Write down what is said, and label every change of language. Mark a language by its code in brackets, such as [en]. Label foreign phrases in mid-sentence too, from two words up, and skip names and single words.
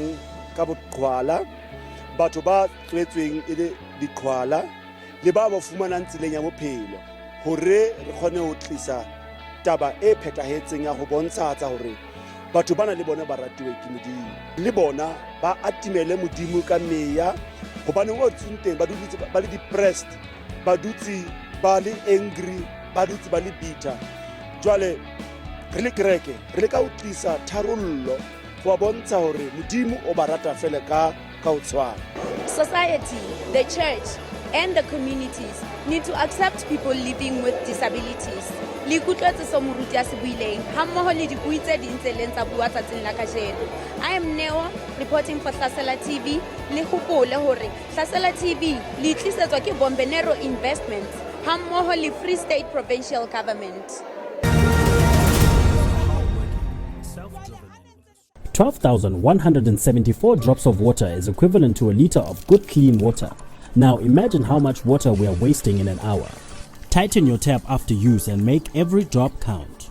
[st] ka boqhwala, batho ba tswetsweng e le diqhwala le ba ba fumanang tseleng ya bophelo hore re kgone ho tlisa taba e phethahetseng ya ho bontshatsa hore batho bana le bona ba ratuwe ke Modimo, le bona ba atimele Modimo ka meya hobane o tsunteng ba dutse ba le depressed, ba dutse ba le angry, ba dutse ba le bitter. Jwale re le kereke re le ka o tlisa tharollo go bontsha hore Modimo o ba rata fela ka o tshwana. [en] Society, the church, and the communities need to accept people living with disabilities. [st] Le ikutlwetse so moruti a se buileng ha mmoho le dibui tse ding tse leng tsa bua tsatsing la kajeno. [en] I am Neo reporting for Hlasela TV. [st] Le hopole hore Hlasela TV le tlisetswa ke Bombenero Investments ha mmoho le Free State Provincial Government. [en] 12,174 drops of water is equivalent to a liter of good clean water. Now imagine how much water we are wasting in an hour. Tighten your tap after use and make every drop count.